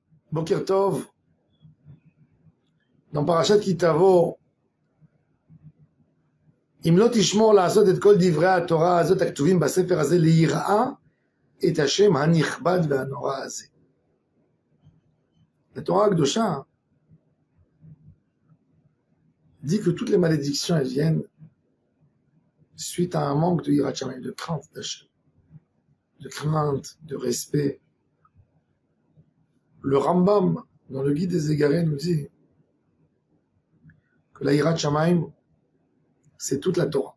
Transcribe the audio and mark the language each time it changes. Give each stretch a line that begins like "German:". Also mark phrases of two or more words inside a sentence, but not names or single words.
Hebrew: בוקר טוב, dans Parashat Kitavo, אם לא תשמור לעשות את כל דברי התורה הזאת הכתובים בספר הזה ליראה את השם הנכבד והנורא הזה.
French: La Torah הקדושה dit que toutes les malédictions elles viennent suite à un manque de
Hebrew: יראת שמים,
French: de crainte d'Hachem, de crainte, de respect. Le Rambam, dans le Guide des Égarés, nous dit que la
Hebrew: יראת שמים,
French: c'est toute la Torah.